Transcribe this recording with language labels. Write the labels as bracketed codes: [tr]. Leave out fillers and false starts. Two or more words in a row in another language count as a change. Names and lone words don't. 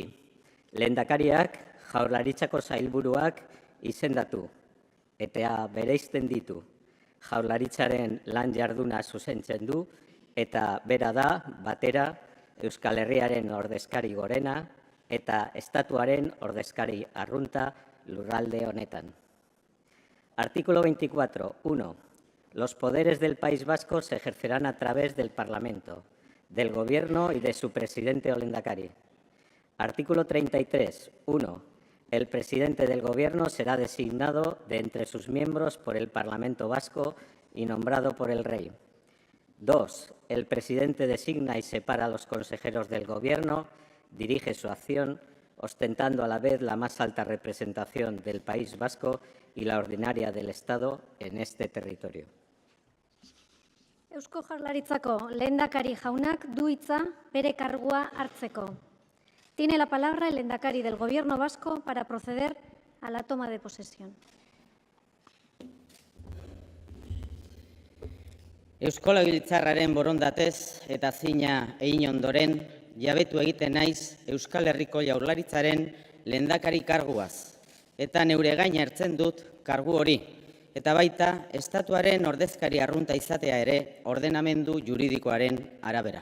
[eu] Lehendakariak Jaurlaritzako sailburuak izendatu eta bereizten ditu. Jaurlaritzaren lan jarduna zuzentzen du eta bera da batera Euskal Herriaren ordezkari gorena eta estatuaren ordezkari arrunta lurralde honetan. [es] Artículo 24. 1. Los poderes del País Vasco se ejercerán a través del Parlamento, del Gobierno y de su presidente o lehendakari. Artículo 33. 1. El presidente del Gobierno será designado de entre sus miembros por el Parlamento Vasco y nombrado por el Rey. 2. El presidente designa y separa a los consejeros del Gobierno, dirige su acción, ostentando a la vez la más alta representación del País Vasco y la ordinaria del Estado en este territorio. [eu] Eusko Jaurlaritzako lehendakari jaunak du hitza bere kargua hartzeko. [es] Tiene la palabra el lehendakari del Gobierno vasco para proceder a la toma de posesión. [eu] Eusko Legebiltzarraren borondatez eta zina egin ondoren, jabetu egiten naiz Euskal Herriko Jaurlaritzaren lehendakari karguaz, eta neure gain hartzen dut kargu hori, eta baita estatuaren ordezkari arrunta izatea ere ordenamendu juridikoaren arabera.